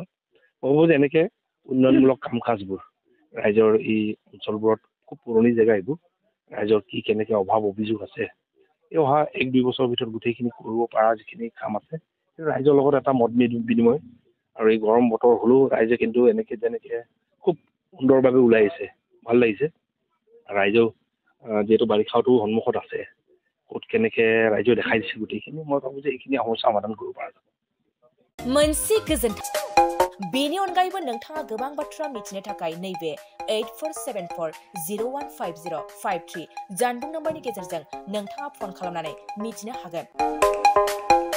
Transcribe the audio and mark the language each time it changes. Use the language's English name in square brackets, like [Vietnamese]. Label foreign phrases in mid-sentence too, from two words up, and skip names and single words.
[Assamese] মই ভাবোঁ যে এনেকৈ উন্নয়নমূলক কাম কাজবোৰ ৰাইজৰ এই অঞ্চলবোৰত খুব পুৰণি জেগা এইবোৰ ৰাইজৰ কি কেনেকৈ অভাৱ অভিযোগ আছে এই অহা ১-২ বছৰৰ ভিতৰত গোটেইখিনি কৰিব পৰা যিখিনি কাম আছে ৰাইজৰ লগত এটা মত বিনিময় আৰু এই গৰম বতৰ হ'লেও ৰাইজে কিন্তু এনেকে যেনেকে খুব সুন্দৰভাৱে ওলাই আহিছে ভাল লাগিছে ৰাইজেও যিহেতু বাৰিষাটো সন্মুখত আছে ক'ত কেনেকে ৰাইজে দেখাই দিছে গোটেইখিনি মই ভাবোঁ যে এইখিনি সমস্যা সমাধান কৰিব পৰা যাব [Bodo] मोनसे गोजोन बेनि अनगायैबो नोंथाङा गोबां बाथ्रा मिथिनो थाखाय नैबे 8474015053 जानबुं नम्बरनि गेजेरजों नोंथाङा फन खालामनानै मिथिनो हागोन